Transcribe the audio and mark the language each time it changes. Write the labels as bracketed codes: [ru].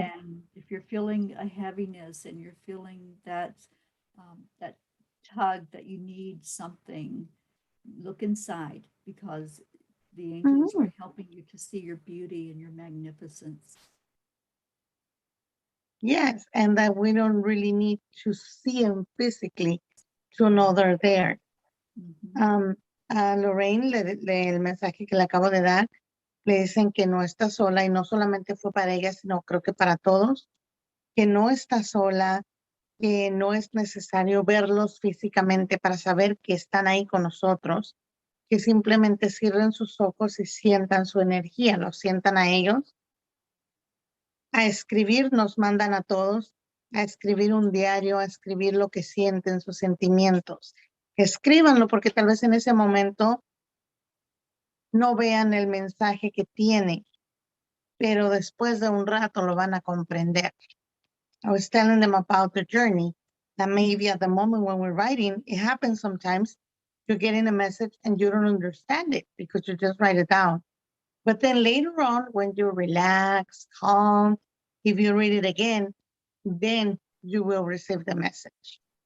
[en] And if you're feeling a heaviness and you're feeling that tug that you need something, look inside because the angels Mm-hmm. are helping you to see your beauty and your magnificence. Yes, and that we don't really need to see them physically to know they're there. Mhm. [es] A Lorraine, el mensaje que le acabo de dar, le dicen que no está sola y no solamente fue para ella, sino creo que para todos, que no está sola, que no es necesario verlos físicamente para saber que están ahí con nosotros, que simplemente cierren sus ojos y sientan su energía, los sientan a ellos. A escribir nos mandan a todos, a escribir un diario, a escribir lo que sienten, sus sentimientos. Escríbanlo porque tal vez en ese momento no vean el mensaje que tiene, pero después de un rato lo van a comprender. [en] I was telling them about the journey, that maybe at the moment when we're writing, it happens sometimes, you're getting a message and you don't understand it because you just write it down. But then later on, when you relax, calm, if you read it again, then you will receive the message.